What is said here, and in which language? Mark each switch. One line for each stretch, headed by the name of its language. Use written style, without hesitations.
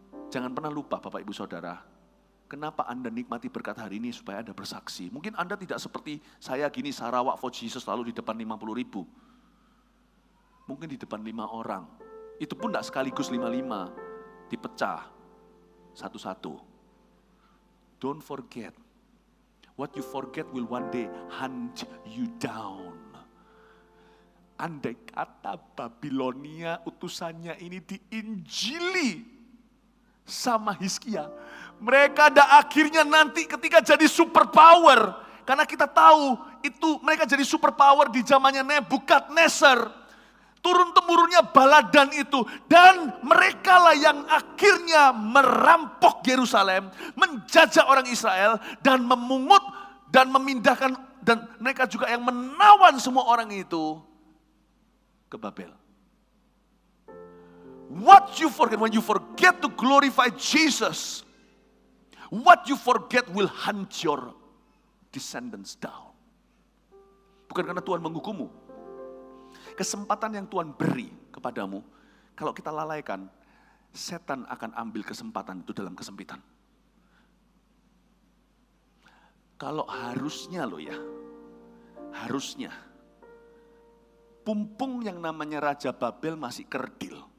Indonesian: Jangan pernah lupa Bapak Ibu Saudara, kenapa Anda nikmati berkat hari ini supaya Anda bersaksi. Mungkin Anda tidak seperti saya gini, Sarawak for Jesus selalu di depan 50.000. Mungkin di depan 5 orang. Itu pun tidak sekaligus 55, dipecah satu-satu.
English: Don't forget. What you forget will one day hunt you down.
Indonesian: Andai kata Babilonia utusannya ini diinjili sama Hizkia, mereka ada akhirnya nanti ketika jadi superpower. Karena kita tahu itu mereka jadi superpower di zamannya Nebukadnezar. Turun-temurunnya baladan itu. Dan mereka lah yang akhirnya merampok Yerusalem, menjajah orang Israel, dan memungut, dan memindahkan, dan mereka juga yang menawan semua orang itu ke Babel.
English: What you forget, when you forget to glorify Jesus, what you forget will hunt your descendants down.
Indonesian: Bukan karena Tuhan menghukummu. Kesempatan yang Tuhan beri kepadamu, kalau kita lalaikan, setan akan ambil kesempatan itu dalam kesempitan. Kalau harusnya loh ya, harusnya, pumpung yang namanya Raja Babel masih kerdil.